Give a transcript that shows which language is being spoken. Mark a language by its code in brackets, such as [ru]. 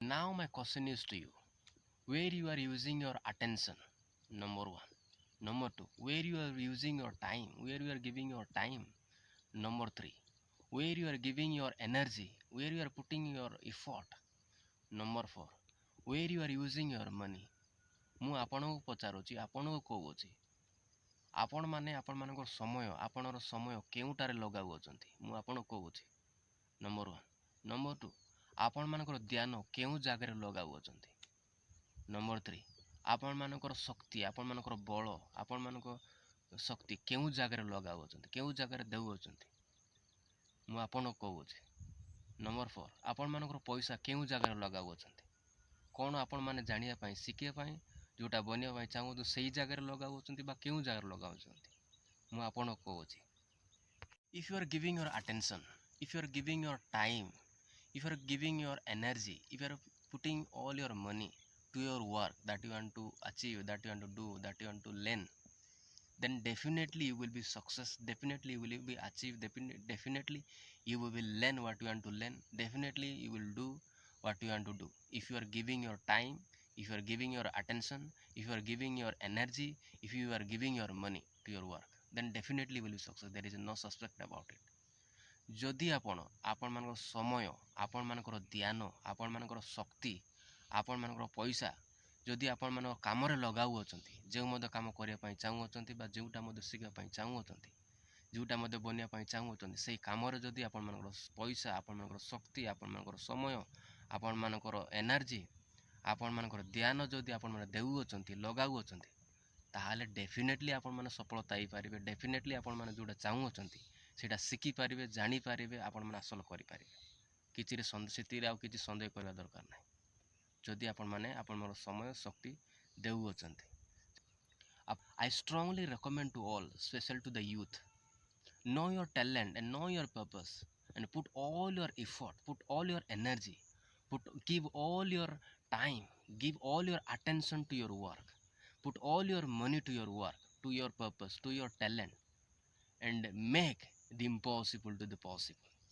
[en] Now my question is to you, where you are using your attention, number one. Number two, where you are using your time, where you are giving your time. Number three, where you are giving your energy, where you are putting your effort. Number four, where you are using your money. [or] ମୁଁ ଆପଣଙ୍କୁ ପଚାରୁଛି, ଆପଣଙ୍କୁ କହୁଛି, ଆପଣମାନେ ଆପଣମାନଙ୍କର ସମୟ, ଆପଣର ସମୟ କେଉଁଟାରେ ଲଗାଉଅଛନ୍ତି? ମୁଁ ଆପଣଙ୍କୁ କହୁଛି, ନମ୍ବର ୱାନ୍। ନମ୍ବର ଟୁ, ଆପଣମାନଙ୍କର ଧ୍ୟାନ କେଉଁ ଜାଗାରେ ଲଗାଉଅଛନ୍ତି? ନମ୍ବର ଥ୍ରୀ, ଆପଣମାନଙ୍କର ଶକ୍ତି, ଆପଣମାନଙ୍କର ବଳ, ଆପଣମାନଙ୍କ ଶକ୍ତି କେଉଁ ଜାଗାରେ ଲଗାଉଅଛନ୍ତି, କେଉଁ ଜାଗାରେ ଦେଉଅଛନ୍ତି? ମୁଁ ଆପଣଙ୍କୁ କହୁଛି, ନମ୍ବର ଫୋର୍, ଆପଣମାନଙ୍କର ପଇସା କେଉଁ ଜାଗାରେ ଲଗାଉଅଛନ୍ତି? କ'ଣ ଆପଣମାନେ ଜାଣିବା ପାଇଁ, ଶିଖିବା ପାଇଁ, ଯେଉଁଟା ବନିବା ପାଇଁ ଚାହୁଁଛନ୍ତି ସେଇ ଜାଗାରେ ଲଗାଉଛନ୍ତି ବା କେଉଁ ଜାଗାରେ ଲଗାଉଛନ୍ତି? ମୁଁ ଆପଣଙ୍କୁ କହୁଛି, [en] if you are giving your attention, if you are giving your time, if you are giving your energy, if you are putting all your money to your work that you want to achieve, that you want to do, that you want to learn, then definitely you will be success, definitely you will be achieve, definitely you will learn what you want to learn, definitely you will do what you want to do. If you are giving your time, if you are giving your attention, if you are giving your energy, if you are giving your money to your work, then definitely you will be success. There is no suspect about it. [or] ଯଦି ଆପଣ ଆପଣମାନଙ୍କର ସମୟ, ଆପଣମାନଙ୍କର ଧ୍ୟାନ, ଆପଣମାନଙ୍କର ଶକ୍ତି, ଆପଣମାନଙ୍କର ପଇସା ଯଦି ଆପଣମାନଙ୍କ କାମରେ ଲଗାଉଅଛନ୍ତି, ଯେଉଁ ମଧ୍ୟ କାମ କରିବା ପାଇଁ ଚାହୁଁଅଛନ୍ତି ବା ଯେଉଁଟା ମଧ୍ୟ ଶିଖିବା ପାଇଁ ଚାହୁଁଅଛନ୍ତି, ଯେଉଁଟା ମଧ୍ୟ ବନିବା ପାଇଁ ଚାହୁଁଅଛନ୍ତି, ସେଇ କାମରେ ଯଦି ଆପଣମାନଙ୍କର ପଇସା, ଆପଣମାନଙ୍କର ଶକ୍ତି, ଆପଣମାନଙ୍କର ସମୟ, ଆପଣମାନଙ୍କର ଏନର୍ଜି, ଆପଣମାନଙ୍କର ଧ୍ୟାନ ଯଦି ଆପଣମାନେ ଦେଉଅଛନ୍ତି, ଲଗାଉଅଛନ୍ତି, ତାହେଲେ ଡେଫିନେଟଲି ଆପଣମାନେ ସଫଳତା ହେଇପାରିବେ। ଡେଫିନେଟଲି ଆପଣମାନେ ଯେଉଁଟା ଚାହୁଁଅଛନ୍ତି ସେଇଟା ଶିଖିପାରିବେ, ଜାଣିପାରିବେ, ଆପଣମାନେ ହାସଲ କରିପାରିବେ। ସେଥିରେ ଆଉ କିଛି ସନ୍ଦେହ କରିବା ଦରକାର ନାହିଁ। ଯଦି ଆପଣମାନେ ଆପଣଙ୍କର ସମୟ ଶକ୍ତି ଦେଉଅଛନ୍ତି। [en] I strongly recommend to all, especially to the youth, know your talent and know your purpose and put all your effort, put all your energy, give all your time, give all your attention to your work, put all your money to your work, to your purpose, to your talent, and make the impossible to the possible.